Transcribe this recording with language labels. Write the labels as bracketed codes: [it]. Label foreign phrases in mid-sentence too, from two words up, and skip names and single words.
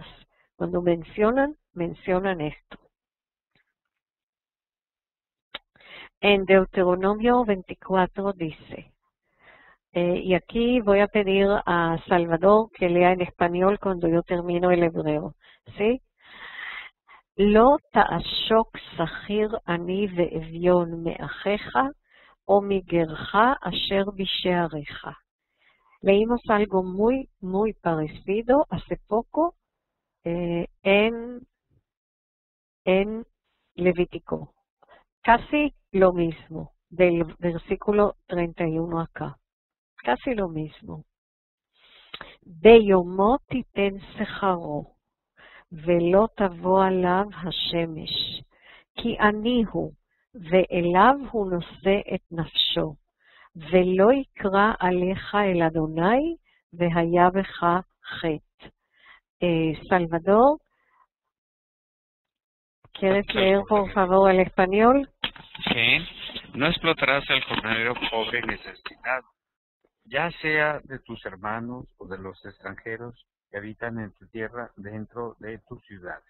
[es] Cuando mencionan esto. En Deuteronomio 24 dice, y aquí voy a pedir a Salvador que lea en español cuando yo termino el hebreo, ¿sí? [he] לא תעשק שכיר עני ואביון מאחיך או מגרך אשר בשעריך. [es] Leímos algo muy, muy parecido hace poco en Levítico. Casi lo mismo, del versículo 31 acá. Casi lo mismo. [he] ביומו תיתן שכרו, ולא תבוא עליו השמש, כי אני הוא, ואליו הוא נושא את נפשו, ולא יקרא עליך אל אדוני, והיה בך חטא. [es] Salvador, ¿quieres leer por favor el español? Sí. No explotarás al jornalero pobre y necesitado, ya sea de tus hermanos o de los extranjeros que habitan en tu tierra dentro de tus ciudades.